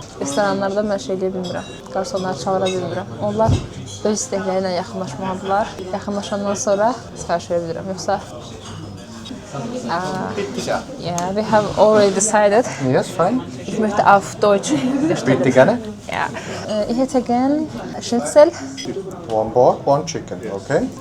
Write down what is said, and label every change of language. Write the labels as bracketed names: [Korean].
[Azerbaijani] Restoranlarda mən şey deyə bilmirəm. Qarsonları çağıra bilmirəm. Onlar öz istəkləri ilə yaxınlaşmalıdırlar. Yaxınlaşandan sonra sifariş verə bilirəm. Yoxsa [English] yeah, we have already decided. Yes, fine. [German] Ich möchte auf Deutsch bestellen. Bitte gerne. Ja. Ich hätte gern Schnitzel, [English] One pork, one chicken, okay?